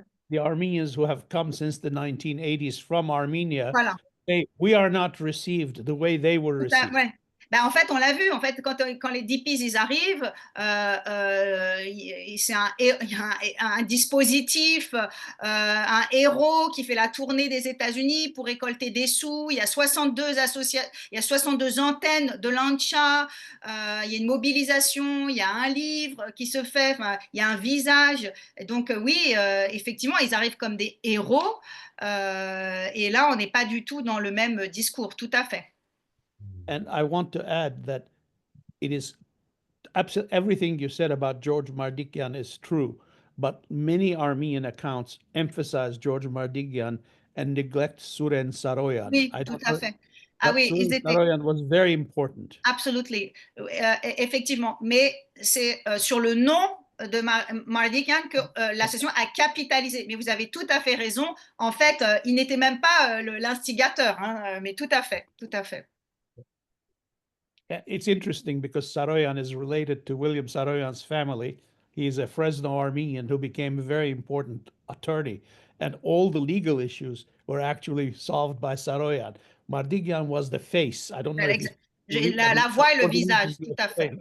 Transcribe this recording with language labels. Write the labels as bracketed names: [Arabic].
[English] The Armenians who have come since the 1980s from Armenia, [French] voilà. [English] We are not received the way they were received. [French] Ouais. Ben, en fait, on l'a vu. En fait, quand les DPs ils arrivent, il y a un dispositif, un héros qui fait la tournée des États-Unis pour récolter des sous. Il y a 62 antennes de l'ANCHA. Il y a une mobilisation. Il y a un livre qui se fait. Il y a un visage. Et donc oui, effectivement, ils arrivent comme des héros. Et là, on n'est pas du tout dans le même discours. Tout à fait. [English] And I want to add that it is absolutely everything you said about George Mardikian is true, but many Armenian accounts emphasize George Mardikian and neglect Suren Saroyan. [French] Oui, tout à fait. Ah oui, [English] Suren Saroyan was very important. Absolutely. [French] Effectivement. Mais c'est sur le nom de Mardikian que l'association a capitalisé. Mais vous avez tout à fait raison. En fait, il n'était même pas l'instigateur, hein, mais tout à fait, tout à fait. [English] It's interesting because Saroyan is related to William Saroyan's family. He's a Fresno Armenian who became a very important attorney. And all the legal issues were actually solved by Saroyan. Mardikian was the face. I don't know. [French] La voix et le visage, tout à fait.